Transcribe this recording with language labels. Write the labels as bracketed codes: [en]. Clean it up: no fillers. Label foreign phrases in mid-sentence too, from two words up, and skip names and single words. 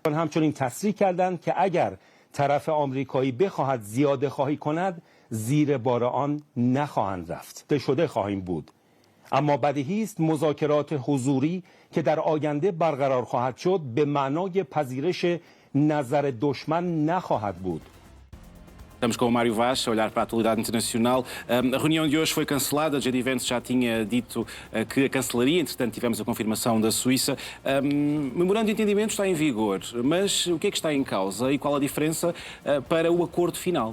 [fa] همچنین تصریح کردند که اگر طرف آمریکایی بخواهد زیاده خواهی کند زیر بار آن نخواهند رفت. شده خواهیم بود. اما بدیهی است مذاکرات حضوری که در آینده برقرار خواهد شد به معنای پذیرش نظر دشمن نخواهد بود. [pt] Estamos com o Mário Vaz a olhar para a atualidade internacional. A reunião de hoje foi cancelada. J.D. Vance já tinha dito que a cancelaria. Entretanto, tivemos a confirmação da Suíça. Memorando de entendimento está em vigor. Mas o que é que está em causa e qual a diferença para o acordo final?